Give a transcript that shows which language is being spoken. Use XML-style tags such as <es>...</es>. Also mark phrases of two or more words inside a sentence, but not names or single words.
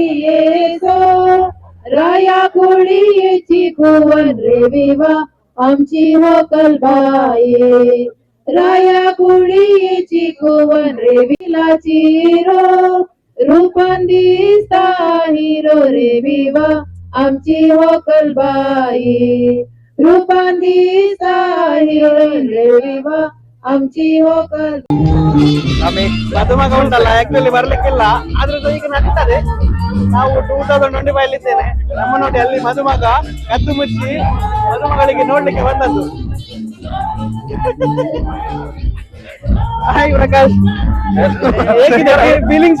<kok>येसो राया कोळीची कुवन रे विवा आमची होकल बाये राया कुळीची कुवन रे विलाची रो रूपान दिसता हिरो रे विवा आमची होकल बाई रूपान दिसता हिरो रे विवा आमची होकल</kok> <kn>ನಮಗೆ ಮದುಮಗ ಉಂಟಲ್ಲ, ಆಕ್ಚುಲಿ ಬರ್ಲಿಕ್ಕಿಲ್ಲ, ಆದ್ರೆ ಈಗ ನಡೀತದೆ. ನಾವು 2025 ಇದ್ದೇನೆ. ನಮ್ಮ ನೋಡಿ ಅಲ್ಲಿ ಮದುಮಗ ಕದ್ದು ಮುಚ್ಚಿ ಮದುಮಗಳಿಗೆ ನೋಡ್ಲಿಕ್ಕೆ ಬಂದದ್ದು. ಹಾಯ್ ಪ್ರಕಾಶ್, ಹೇಗಿದೆ ಫೀಲಿಂಗ್ಸ್?</kn>